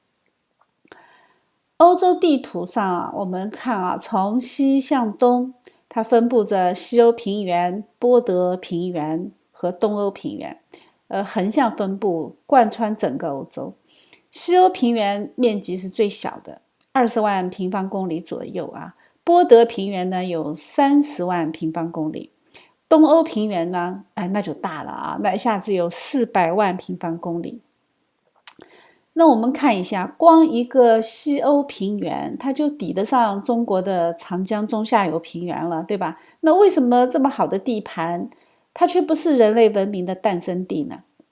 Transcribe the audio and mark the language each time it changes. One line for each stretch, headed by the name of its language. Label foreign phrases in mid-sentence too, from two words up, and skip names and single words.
Chinese: 歐洲地圖上啊，我們看啊，從西向東，它分布着西歐平原、波德平原和東歐平原，橫向分布，貫穿整個歐洲。西歐平原面積是最小的，20萬平方公里左右啊。波德平原呢有30萬平方公里，東歐平原呢，那就大了啊，那一下子有400萬平方公里。那我們看一下，光一個西歐平原，它就抵得上中國的長江中下游平原了，對吧？那為什麼這麼好的地盤，它卻不是人類文明的誕生地呢？